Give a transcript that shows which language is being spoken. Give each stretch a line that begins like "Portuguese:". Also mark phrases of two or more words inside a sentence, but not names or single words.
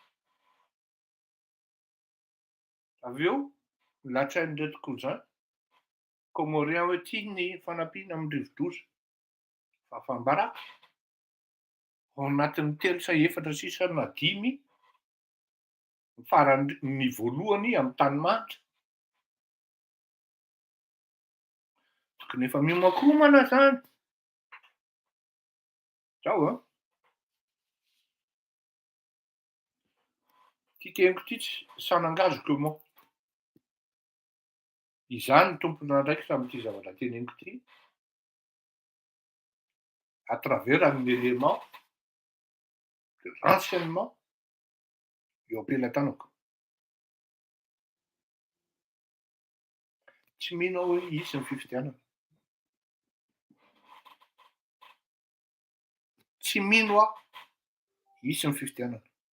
Malagasy: Avy eo latsain'ireto
French: cousin Comorien
Malagasy: hoe tia ny fanampiana am'rivo-doza fafambaraka ao anatin'ny 3 sa 4 sisa na 5 farany ny voalohany am'tanimanitra. Tokony efa miomakomana zany. Zao a. Ty teniko ty
French: ça n'engage que moi.
Malagasy: Izany tompona andraikitra am'ty zavatra teneniko ty.
French: À travers un élément de renseignement
Malagasy: eo am-pelatanako. Tsy mino aho hoe isy ny fifidianana. Tsy mino aho isy ny fifidianana.